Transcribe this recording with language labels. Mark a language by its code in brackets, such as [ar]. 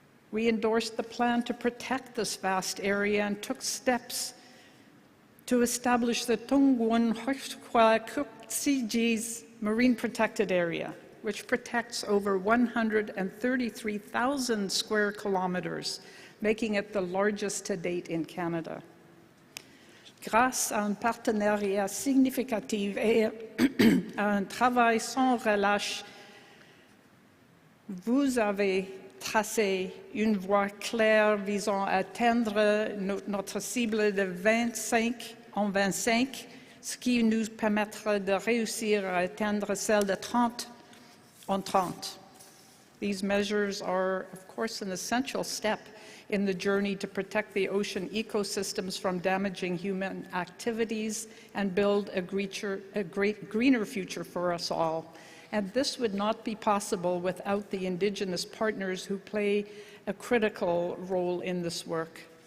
[en] We endorsed the plan to protect this vast area and took steps to establish the xʷməθkվəy Marine Protected Area, which protects over 133,000 square kilometers, making it the largest to date in Canada. [fr] Grâce à un partenariat significatif et à un travail sans relâche, vous avez tracé une voie claire visant à atteindre notre cible de 25 en 25, ce qui nous permettra de réussir à atteindre celle de 30 en 30. [en] These measures are, of course, an essential step in the journey to protect the ocean ecosystems from damaging human activities and build a great greener future for us all. And this would not be possible without the Indigenous partners who play a critical role in this work.